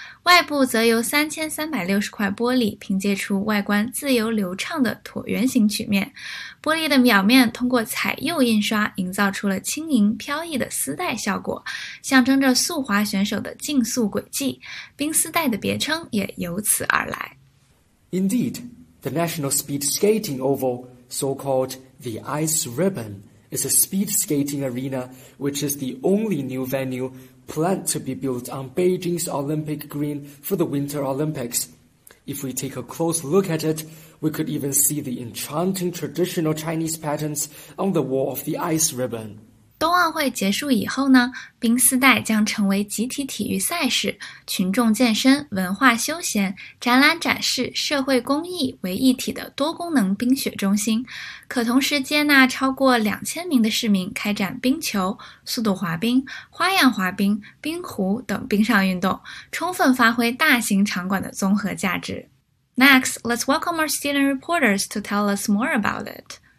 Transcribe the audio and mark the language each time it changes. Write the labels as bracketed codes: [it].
[zh] 外部则由3360块玻璃拼接出外观自由流畅的椭圆形曲面，玻璃的表面通过彩釉印刷营造出了轻盈飘逸的丝带效果，象征着速滑选手的竞速轨迹，冰丝带的别称也由此而来。 [en] Indeed, the National Speed Skating Oval, so-called the Ice Ribbon, is a speed skating arena which is the only new venueplanned to be built on Beijing's Olympic Green for the Winter Olympics. If we take a close look at it, we could even see the enchanting traditional Chinese patterns on the wall of the ice ribbon. [zh] 冬奥会结束以后呢，冰丝带将成为集体体育赛事、群众健身、文化休闲、展览展示、社会公益为一体的多功能冰雪中心，可同时接纳超过2000名的市民开展冰球、速度滑冰、花样滑冰、冰壶等冰上运动，充分发挥大型场馆的综合价值。 [en] Next, let's welcome our student reporters to tell us more about it.